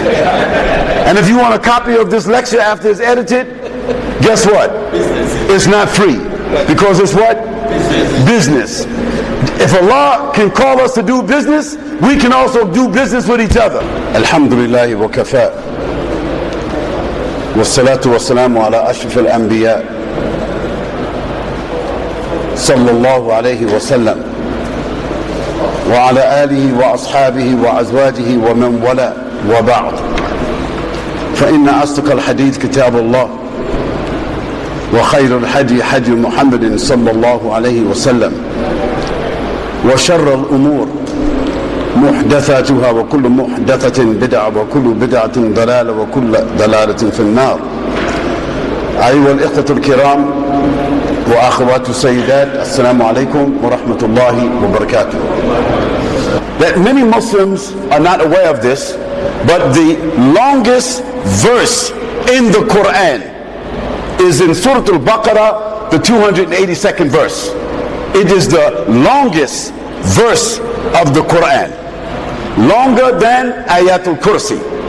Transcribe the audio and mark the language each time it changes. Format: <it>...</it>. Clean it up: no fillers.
<en>And if you want a copy of this lecture after it's edited, guess what? It's not free. Because it's what? Business. If Allah can call us to do business, we can also do business with each other.</en> <ar>Alhamdulillah wa kafa. والصلاة والسلام على أشرف الأنبياء صلى الله عليه وسلم وعلى آله وأصحابه وأزواجه ومن والاه وبعد فإن أصدق الحديث كتاب الله وخير الهدي هدي محمد صلى الله عليه وسلم وشر الأمور محدثاتها وكل محدثة بدعة وكل بدعة ضلالة وكل ضلالة في النار. أيها الإخوة الكرام وأخوات السيدات, السلام عليكم ورحمة الله وبركاته.</ar> <en>That many Muslims are not aware of this, but the longest verse in the Quran is in Surah Al-Baqarah, the 282nd verse. It is the longest verse of the Quran, longer than Ayatul Kursi.</en>